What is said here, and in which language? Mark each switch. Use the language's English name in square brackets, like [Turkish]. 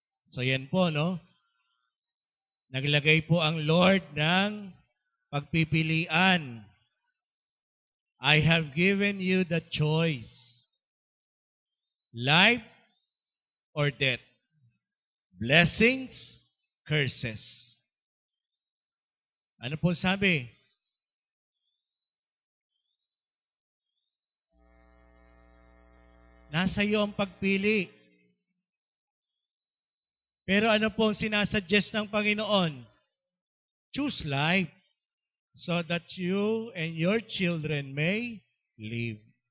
[Filipino] So yan po, no? Naglagay po ang Lord ng pagpipilian. [English] I have given you the choice. Life or death. Blessings, curses. [Filipino] Ano po sabi? Nasa iyo ang pagpili. Pero ano po ang sinasuggest ng Panginoon? [English] Choose life so that you and your children may live.